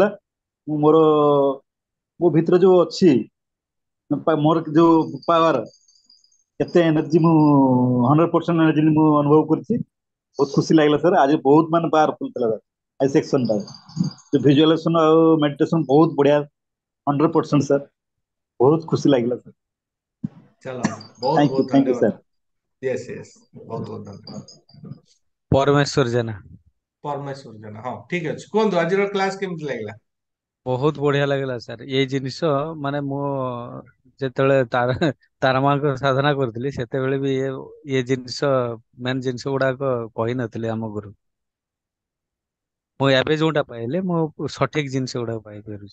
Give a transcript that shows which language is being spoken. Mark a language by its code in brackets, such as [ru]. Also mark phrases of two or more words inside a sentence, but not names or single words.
[or] ମୁଁ ମୋ ଭିତରେ ଯୋଉ ଅଛି, ମୋର ଯୋଉ ପାୱାର, କେତେ ଏନର୍ଜି ମୁଁ 100% ଏନର୍ଜି ମୁଁ ଅନୁଭବ କରିଛି। ବହୁତ ଖୁସି ଲାଗିଲା ସାର୍, ଆଜି ବହୁତ ମାନେ ପାୱାରଫୁଲ ଥିଲା ସାର୍। ଆଜି ସେକ୍ସନଟା ଭିଜୁଆଲାଇଜେସନ ଆଉ ମେଡିଟେସନ ବହୁତ ବଢିଆ, 100% ସାର୍। ବହୁତ ଖୁସି ଲାଗିଲା ସାର୍। [hi] चलो, बहुत बहुत [en] thank you [hi] धन्यवाद। ସାର୍। [en] yes yes, [hi] बहुत बहुत धन्यवाद। परमेश्वर जेना [or] परमेश्वर जना, हाँ ठीक ଅଛି, କୁହନ୍ତୁ ଆଜିର କ୍ଲାସ କେମିତି ଲାଗିଲା? ବହୁତ ବଢିଆ ଲାଗିଲା ସାର୍। ଏଇ ଜିନିଷ ମାନେ ମୁଁ ଯେତେବେଳେ ତାରା ମାଙ୍କ ସାଧନା କରୁଥିଲି, ସେତେବେଳେ ବି ଇଏ ଜିନିଷ ମେନ୍ ଜିନିଷ ଗୁଡାକ କହିନଥିଲି ଆମ ଗୁରୁ। ମୁଁ ଏବେ ଯୋଉଟା ପାଇଲି, ମୁଁ ସଠିକ ଜିନିଷ ଗୁଡାକ ପାଇପାରୁଛି।